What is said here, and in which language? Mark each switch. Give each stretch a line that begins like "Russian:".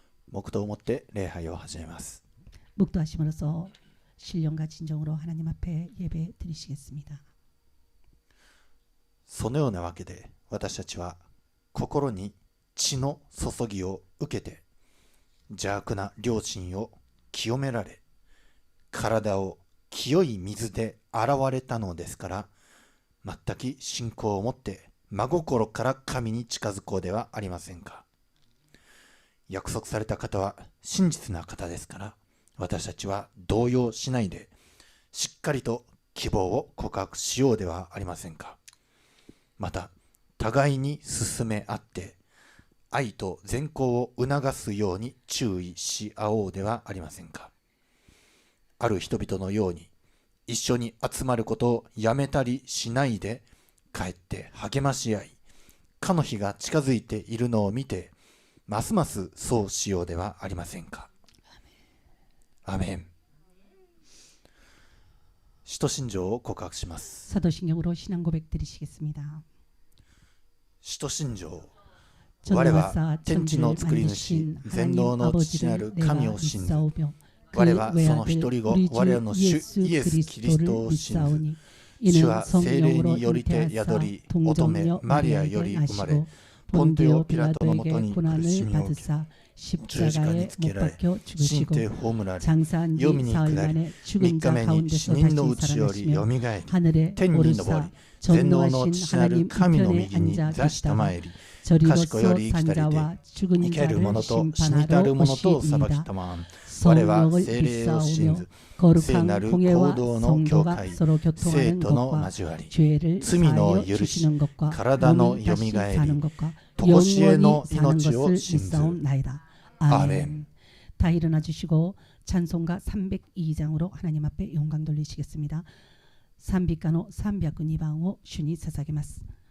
Japanese: 黙祷をもって礼拝を始めます。
Korean: 묵도하심으로써 신령과 진정으로 하나님 앞에 예배 드리시겠습니다.
Japanese: そのようなわけで私たちは心に血の注ぎを受けて邪悪な良心を清められ、体を清い水で洗われたのですから、全く信仰を持って真心から神に近づこうではありませんか。約束された方は真実な方ですから、私たちは動揺しないでしっかりと希望を告白しようではありませんか。また互いに進め合って愛と善行を促すように注意し合おうではありませんか。ある人々のように一緒に集まることをやめたりしないで、かえって励まし合い、かの日が近づいているのを見てますますそうしようではありませんか。アメン。使徒信条を告白します。
Korean: 사도신경으로 신앙 고백 드리시겠습니다.
Japanese: 使徒信条。我は天地の作り主、全能の父なる神を信ず。我はその一人子、我らの主イエス・キリストを信ず。主は聖霊によりて宿り、乙女マリアより生まれ、ポンテオ・ピラトのもとに苦しみを受け、十字架につけられ、死んで葬られ、黄泉に下り、3日目に死人のうちよりよみがえり、天に昇り、全能の父なる神の右に座したまえり、賢より生きたりで、生ける者と死にたる者と裁きたまん。我は聖霊を信ず、聖なる行動の教会、生徒の交わり、罪の許し、体のよみがえり、とこしえの命を信ず。アメン。
Korean: 다 일어나 주시고 찬송가 302장으로 하나님 앞에 영광 돌리시겠습니다.
Japanese: 賛美歌の302番を主に捧げます。